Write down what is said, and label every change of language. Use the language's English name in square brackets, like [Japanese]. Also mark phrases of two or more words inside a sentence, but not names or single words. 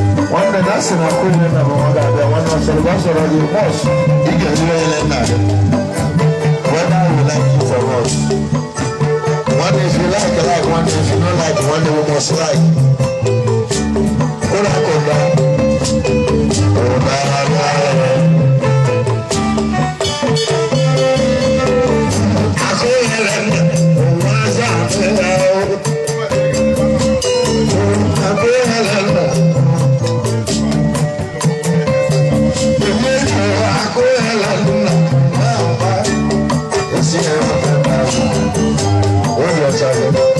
[English] Nwanne, that's in Akoya Lenna. [Igbo] Nwa ama. [English] Whether you like it or not. One day if you like, like. One day if you don't like, one day we must like. [Igbo] Kola, kola. Kola, kola. Akoya Lenna. Nwa ama. Akoya Lenna. Akoya Lenna. Nwa ama. Esi ya, nwa ama. Obi ọcha ya.